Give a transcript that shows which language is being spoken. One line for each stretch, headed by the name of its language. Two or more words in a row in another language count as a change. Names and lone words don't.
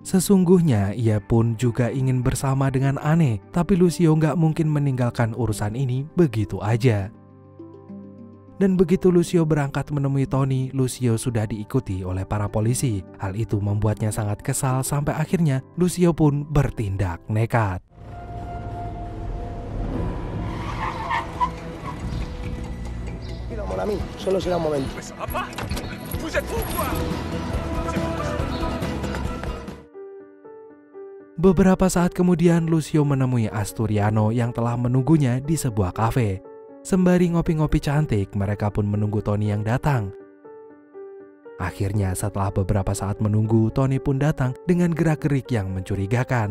Indonesian: Sesungguhnya ia pun juga ingin bersama dengan Anne, tapi Lucio nggak mungkin meninggalkan urusan ini begitu aja. Dan begitu Lucio berangkat menemui Tony, Lucio sudah diikuti oleh para polisi. Hal itu membuatnya sangat kesal sampai akhirnya Lucio pun bertindak nekat.
French: Mon ami,
Spanish: solo será un momento.
Indonesian: Beberapa saat kemudian Lucio menemui Asturiano yang telah menunggunya di sebuah kafe. Sembari ngopi-ngopi cantik, mereka pun menunggu Tony yang datang. Akhirnya setelah beberapa saat menunggu, Tony pun datang dengan gerak-gerik yang mencurigakan.